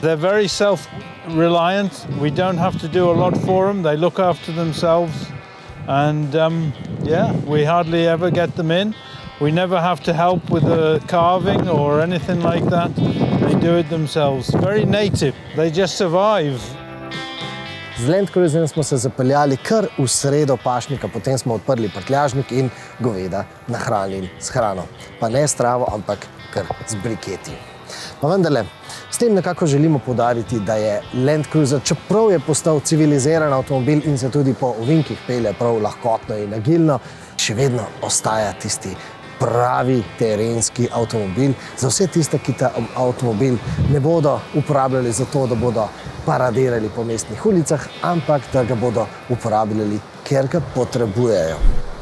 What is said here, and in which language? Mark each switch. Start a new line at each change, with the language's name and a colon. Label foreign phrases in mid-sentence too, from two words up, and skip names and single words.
English: They're very self-reliant. We don't have to do a lot for them. They look after themselves and we hardly ever get them in. We never have to help with the calving or anything like that. They do it themselves. Very native. They just survive.
Slovenian: Z Land Cruiserjem smo se zapeljali kar v sredo pašnika, potem smo odprli prtljažnik in goveda nahranili s hrano. Pa ne s travo, ampak kar z briketi. Pa vendarle, s tem nekako želimo poudariti, da je Land Cruiser, čeprav je postal civiliziran avtomobil in se tudi po ovinkih pelje prav lahkotno in agilno, še vedno ostaja tisti pravi terenski avtomobil za vse tiste, ki ta avtomobil ne bodo uporabljali za to, da bodo paradirali po mestnih ulicah, ampak da ga bodo uporabljali, ker ga potrebujejo.